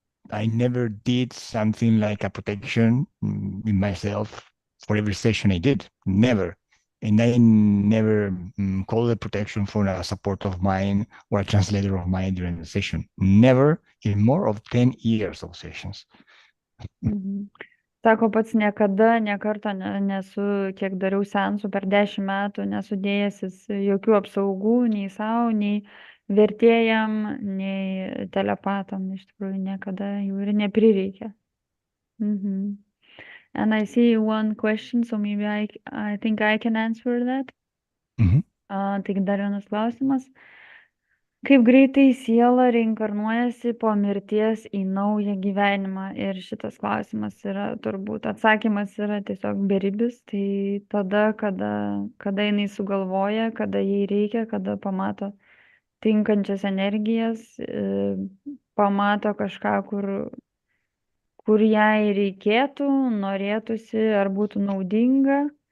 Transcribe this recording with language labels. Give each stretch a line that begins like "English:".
English: I never did something like a protection in myself for every session I did. Never. And I never called a protection for a support of mine or a translator of mine during the session. Never in more of 10 years of sessions.
Lithuanian: Sako, pats niekada, nekarto nesu, kiek dariau seansų per 10 metų, nesudėjęs jokių apsaugų, nei savo, nei vertėjam, nei telepatam, iš tikrųjų niekada jų ir neprireikia.
English: And I see one question, so maybe I think I can answer that.
Lithuanian: Taigi dar vienas klausimas. Kaip greitai siela reinkarnuojasi po mirties į naują gyvenimą? Ir šitas klausimas yra, turbūt atsakymas yra tiesiog beribis. Tai tada, kada jinai sugalvoja, kada jai reikia, kada pamato tinkančias energijas, pamato kažką, kur jai reikėtų, norėtųsi, ar būtų naudinga,